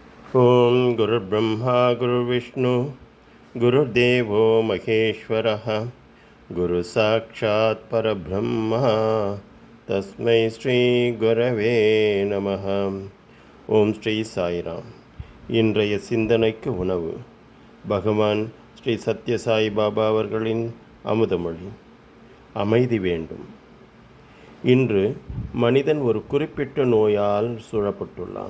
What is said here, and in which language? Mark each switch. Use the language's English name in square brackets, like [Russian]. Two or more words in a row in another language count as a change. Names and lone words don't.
[Sanskrit] ॐ गुरु ब्रह्मा गुरु विष्णु गुरु देवो महेश्वरः गुरु साक्षात् परब्रह्मा तस्मै श्री गुरवे नमः. [Tamil] ஓம் ஸ்ரீ சாய்ராம். இன்றைய சிந்தனைக்கு உணவு பகவான் ஸ்ரீ சத்யசாய் பாபா அவர்களின் அமுதமொழி. அமைதி வேண்டும். இன்று மனிதன் ஒரு குறிப்பிட்ட நோயால் சூழப்பட்டுள்ளான்.